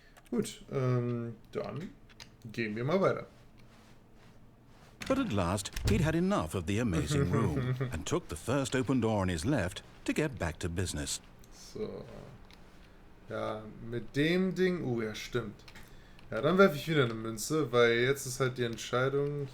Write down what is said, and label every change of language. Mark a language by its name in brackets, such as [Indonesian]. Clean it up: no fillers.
[German] Gut, dann gehen wir mal weiter. [English] But at last, he'd had enough of the amazing room and took the first open door on his left to get back to business. [German] So. Ja, mit dem Ding... ja, stimmt. Ja, dann werfe ich wieder eine Münze, weil jetzt ist halt die Entscheidung.